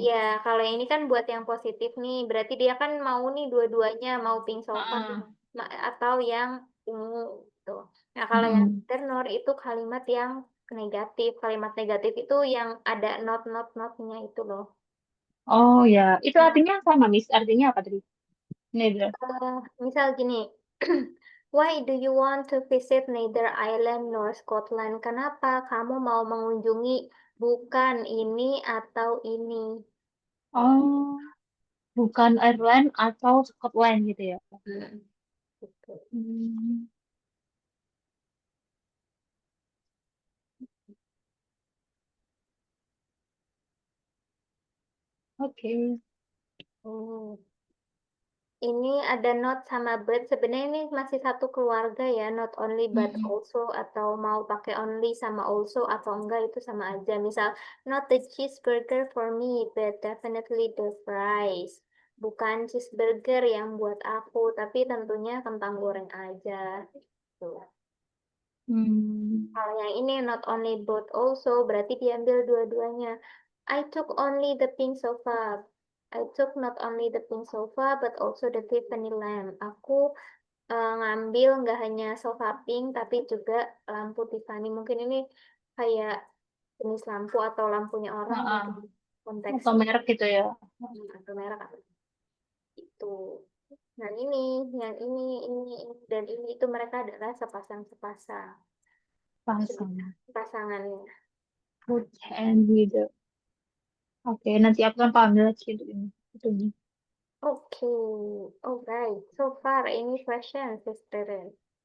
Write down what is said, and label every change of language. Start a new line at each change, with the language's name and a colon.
Indonesian: Iya, kalau yang ini kan buat yang positif nih, berarti dia kan mau nih dua-duanya, mau pink sofa Ah. atau yang ungu gitu. Nah, kalau yang Mm-mm. neither nor itu kalimat yang negatif. Kalimat negatif itu yang ada not-nya itu loh. Oh ya, itu Nah, artinya sama, Miss. Artinya apa tadi? Neither. misal gini,
English: why do you want to visit neither Ireland nor Scotland?
Indonesian: Kenapa kamu mau mengunjungi bukan ini atau ini? Oh, bukan Ireland atau Scotland gitu ya? Hmm, gitu. Hmm. Oke. Hmm. Ini ada not sama but. Sebenarnya ini masih satu keluarga ya, not only but Mm-mm. also, atau mau pakai only sama also atau enggak itu sama aja. Misal,
English: not the cheeseburger for me, but definitely the fries.
Indonesian: Bukan cheeseburger yang buat aku, tapi tentunya kentang goreng aja. Tuh. Hmm. Kalau yang ini
English: not only but also
Indonesian: berarti diambil dua-duanya.
English: I took only the pink sofa. I took not only the pink sofa but also the Tiffany lamp.
Indonesian: Aku ngambil nggak hanya sofa pink tapi juga lampu Tiffany. Mungkin ini kayak jenis lampu atau lampunya orang Ah, mungkin atau konteksnya. merek gitu ya? Atau merek apa itu. Nah ini, yang ini, dan ini itu mereka adalah sepasang-sepasang. Pasang. Pasangannya.
English: Food and video.
Indonesian: Oke, nanti aku kan panggil lagi untuk ini. Itu nih.
English: Okay, alright. So far, any questions, student?